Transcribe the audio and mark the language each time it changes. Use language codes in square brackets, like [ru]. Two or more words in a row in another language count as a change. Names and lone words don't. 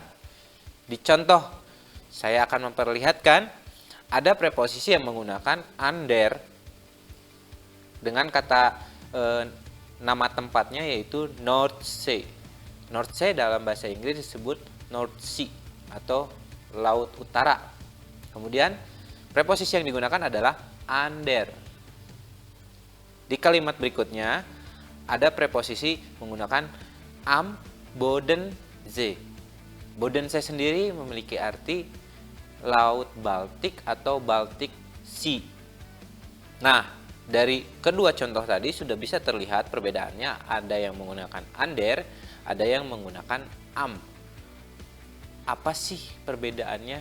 [id] Di contoh, saya akan memperlihatkan ada preposisi yang menggunakan under dengan kata nama tempatnya yaitu Nordsee. Nordsee dalam bahasa Inggris disebut [en] North Sea [id] atau Laut Utara. Kemudian preposisi yang digunakan adalah under. Di kalimat berikutnya ada preposisi menggunakan [de] am Bodensee. [id] Bodensee sendiri memiliki arti Laut Baltik atau [en] Baltic Sea. [id] Nah, dari kedua contoh tadi sudah bisa terlihat perbedaannya. Ada yang menggunakan under, ada yang menggunakan am. Apa sih perbedaannya?